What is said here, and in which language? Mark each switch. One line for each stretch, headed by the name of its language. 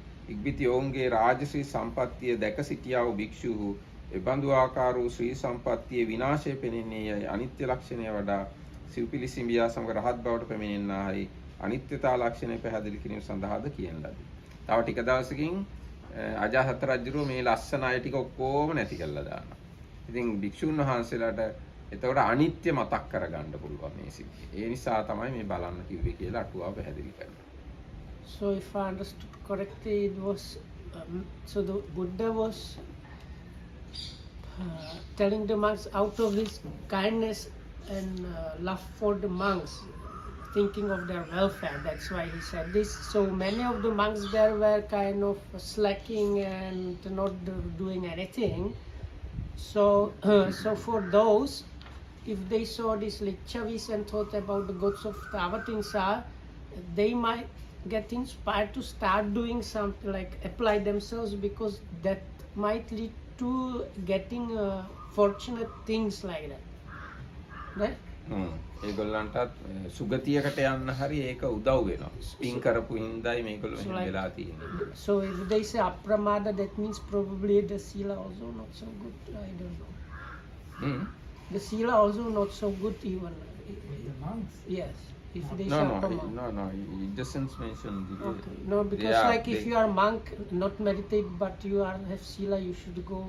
Sinhala: ඉක්බිති ඔවුන්ගේ රාජශ්‍රී සම්පත්තිය දැක සිටියා වූ භික්ෂුහු එබඳු ආකාර වූ ශ්‍රී සම්පත්තියේ විනාශය පෙනෙන්නේ යයි අනිත්‍ය ලක්ෂණය වඩා සිව්පිලි සිඹියා සමග රහත් බවට පැමිණෙන්නායි අනිත්‍යතා ලක්ෂණය පැහැදිලි කිරීම සඳහාද කියන ලදී. තව ටික දවසකින් අජාසත් රජුරෝ මේ ලස්සන අය ටික ඔක්කොම නැති කරලා දානවා. ඉතින් භික්ෂුන් වහන්සේලාට එතකොට අනිත්‍ය මතක් කරගන්න පුළුවන් මේ සිද්ධිය. ඒ නිසා තමයි මේ බලන්න කිව්වේ කියලා අටුවාව පැහැදිලි කරනවා.
English: So if I understood correctly, it was so the Buddha was telling the monks out of his kindness and love for the monks, thinking of their welfare. That's why he said this. So many of the monks there were kind of slacking and not doing anything. So so for those, if they saw this Lichavis and thought about the gods of Tavatimsa, they might get inspired to start doing something like apply themselves, because that might lead to getting fortunate things like that. Right?
Sinhala: ඒගොල්ලන්ටත් සුගතියකට යන්න හරි ඒක උදව් වෙනවා. Spin කරපු හින්දායි මේගොල්ලෝ මෙහෙම වෙලා තියෙන්නේ.
English: So if they say apramada, that means probably the sila also not so good. I don't know. The sila also not so good even. The monks? Yes. If they No, say no, apramada. no, it doesn't mention the Okay. No, because Yeah, like if you are monk, not meditate, but you are have sila, you should go.